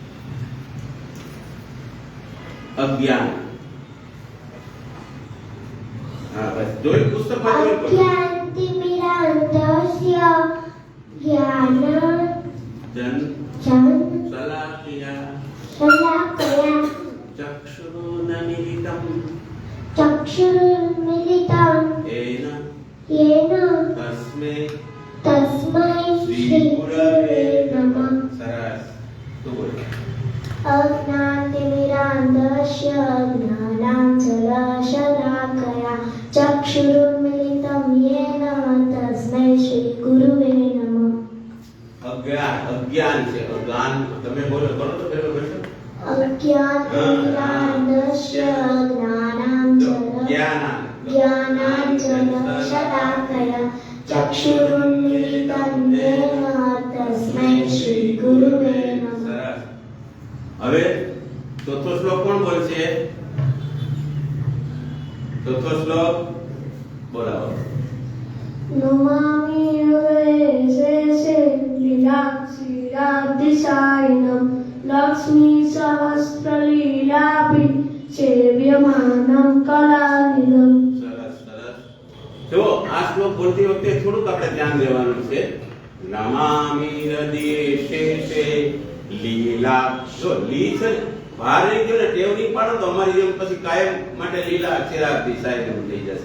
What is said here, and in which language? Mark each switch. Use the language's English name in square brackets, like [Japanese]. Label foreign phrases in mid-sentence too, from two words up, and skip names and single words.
[Gujarati] અજ્ઞાન. હા, બસ જોઈ પુસ્તકમાં જોઈ બોલો. [Sanskrit] અજ્ઞાનતિમિરાન્ધસ્ય જન જ્ઞાનાંજનશલાકયા શલાકયા ચક્ષુરુન્મીલિતં ચક્ષુરુન્મીલિतं એન येन तस्मै तस्मै श्री गुरवे नमः। [Gujarati] સરસ. તું બોલ. [Sanskrit] अज्ञानतिमिरान्धस्य ज्ञानाञ्जनशलाकया चक्षुरुन्मिलितं येन तस्मै श्रीगुरुवे नमः। [Gujarati] અજ્ઞાન છે. અજ્ઞાન તમે બોલો તો પેલો બોલશો. [Sanskrit] अज्ञानतिमिरान्धस्य ज्ञानाञ्जनशलाकया चक्षुरुन्मिलितं येन तस्मै श्रीगुरुवे नमः। [Gujarati] સરસ. હવે ચોથો શ્લોક કોણ બોલશે? ચોથો શ્લોક બોલાવો. [Sanskrit] नमामि शेषे लीलाक्षीराब्धिसायिनं लक्ष्मीसहस्रलीलाभि सेव्यमानं कलानिलम्। [Gujarati] સરસ સરસ. જો આ શ્લોક બોલતી વખતે થોડુંક આપણે ધ્યાન દેવાનું છે. [Sanskrit] નમામિ હૃદયે શેષે લીલા. [Gujarati] જો લી છે ને, બહાર રહી ગયો ને, ટેવ નહીં પાડો તો અમારી જેમ પછી કાયમ માટે લીલા અક્ષરાર્થી સાહેબ થઈ જશે.